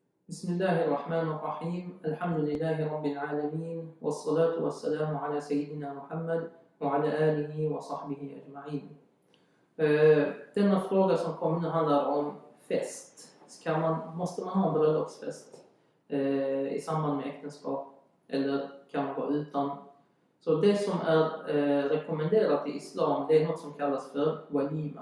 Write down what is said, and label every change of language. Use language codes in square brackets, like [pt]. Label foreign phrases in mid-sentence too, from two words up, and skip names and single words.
[ar] بسم الله الرحمن الرحيم الحمد لله رب العالمين والصلاة والسلام على سيدنا محمد وعلى آله وصحبه أجمعين. [sv] Denna fråga som kommer nu handlar om fest. Måste man ha en bröllopsfest i samband med äktenskap eller kan man gå utan? Så det som är rekommenderat i islam, det är något som kallas för walima.